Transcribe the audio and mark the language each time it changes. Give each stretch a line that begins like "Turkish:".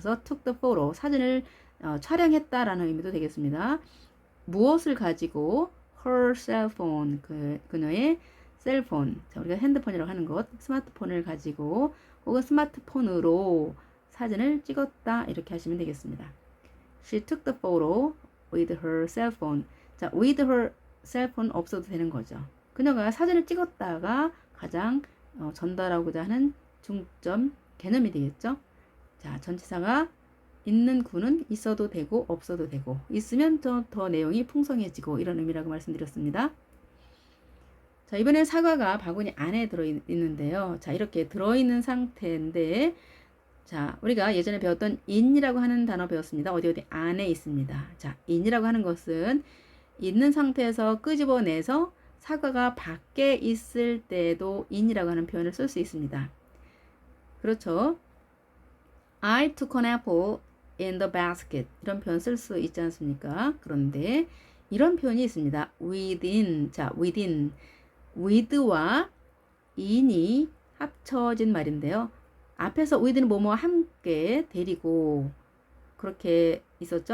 Korean: 그래서
English: took the photo,
Korean: 사진을 촬영했다라는 의미도 되겠습니다. 무엇을 가지고?
English: her cell phone,
Korean: 그녀의 셀폰, 자, 우리가 핸드폰이라고 하는 것, 스마트폰을 가지고 혹은 스마트폰으로 사진을 찍었다 이렇게 하시면 되겠습니다.
English: She took the photo with her cell phone.
Korean: 자,
English: with her cell phone
Korean: 없어도 되는 거죠. 그녀가 사진을 찍었다가 가장 전달하고자 하는 중점 개념이 되겠죠. 자, 전치사가 있는 구는 있어도 되고 없어도 되고 있으면 더 내용이 풍성해지고 이런 의미라고 말씀드렸습니다. 자, 이번엔 사과가 바구니 안에 들어있는데요. 자, 이렇게 들어있는 상태인데 자, 우리가 예전에 배웠던 in이라고 하는 단어 배웠습니다. 어디 안에 있습니다. 자, in이라고 하는 것은 있는 상태에서 끄집어내서 사과가 밖에 있을 때도 in이라고 하는 표현을 쓸 수 있습니다. 그렇죠.
English: I took an apple in the basket.
Korean: 이런 표현 쓸 수 있지 않습니까? 그런데 이런 표현이 있습니다.
English: within. 자, within.
Korean: with와 in이 합쳐진 말인데요. 앞에서 with는 뭐뭐와 함께 데리고 그렇게 있었죠.